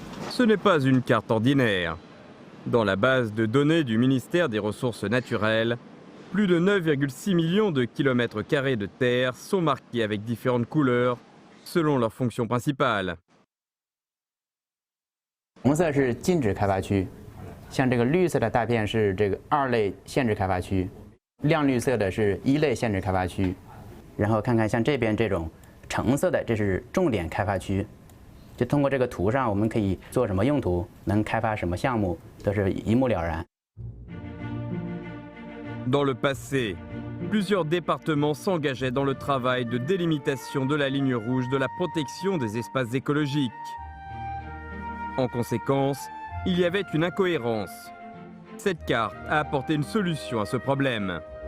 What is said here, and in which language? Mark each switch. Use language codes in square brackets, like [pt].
[fr] Ce n'est pas une carte ordinaire. Dans la base de données du ministère des Ressources naturelles, plus de 9,6 millions de kilomètres carrés de terre sont marqués avec différentes couleurs selon leur fonction principale. [zh] 红色是禁止开发区，像这个绿色的大片是这个2类限制开发区，亮绿色的是1类限制开发区，然后看看像这边这种橙色的，这是重点开发区。就通过这个图上，我们可以做什么用途，能开发什么项目，都是一目了然。 [fr] Dans le passé, plusieurs départements s'engageaient dans le travail de délimitation de la ligne rouge de la protection des espaces écologiques. En conséquence, il y avait une incohérence. Cette carte a apporté une solution à ce problème.